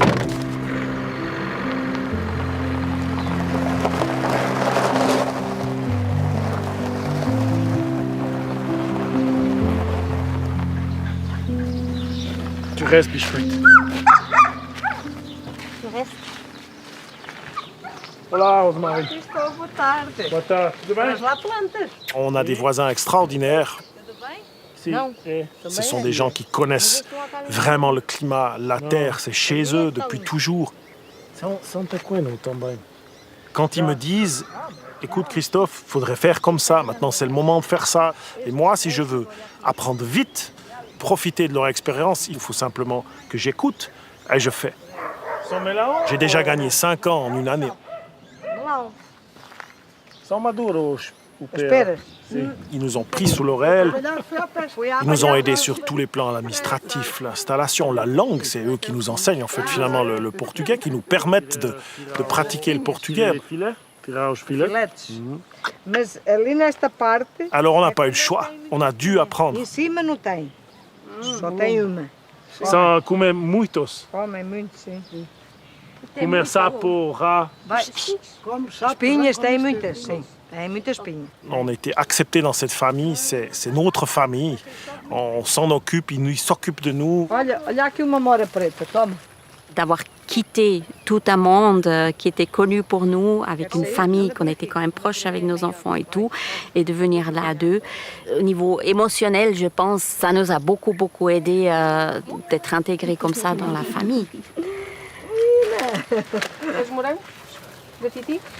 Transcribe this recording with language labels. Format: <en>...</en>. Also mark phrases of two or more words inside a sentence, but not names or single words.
<fr>Tu restes, Bichouette. Tu restes.</fr> <pt>Olá, Rosemarie. Boa tarde. Boa tarde. Tudo bem? Mas lá plantas.</pt> <fr>On a des voisins extraordinaires.</fr> <pt>Tudo bem? Si.</pt> <fr>Non. Ce sont des gens qui connaissent vraiment le climat, la terre, c'est chez eux depuis toujours. Quand ils me disent, écoute Christophe, il faudrait faire comme ça, maintenant c'est le moment de faire ça. Et moi, si je veux apprendre vite, profiter de leur expérience, il faut simplement que j'écoute et je fais. J'ai déjà gagné 5 ans en une année.</fr> <pt>Não. São maduros. Espera.</pt> <fr>Ils nous ont pris sous l'oreille.</fr> <pt>Fui à</pt> <fr>Ils nous ont aidés sur tous les plans administratifs, l'installation, la langue, c'est eux qui nous enseignent en fait finalement le portugais, qui nous permettent de pratiquer le portugais.</fr> <pt>filetes. Mas ali nesta parte,</pt> <fr>Alors on n'a pas eu le choix, on a dû apprendre.</fr> <pt>em cima não tem. Só tem uma. Ça come muitos. Comem muito, sim. Comer sapo, rat. Vai. Espinhas tem muitas, sim. Tem muitas espinhas.</pt> <fr>On a été acceptés dans cette famille, c'est notre famille. On s'en occupe, ils s'occupent de nous.</fr> <pt>Olha aqui uma mora preta, toma.</pt> <fr>D'avoir quitté tout un monde qui était connu pour nous, avec une famille, qu'on était quand même proche avec nos enfants et tout, et de venir là à deux. Au niveau émotionnel, je pense, ça nous a beaucoup, beaucoup aidé d'être intégrés comme ça dans la famille.</fr> <pt>Os morangos? Da Titi?</pt>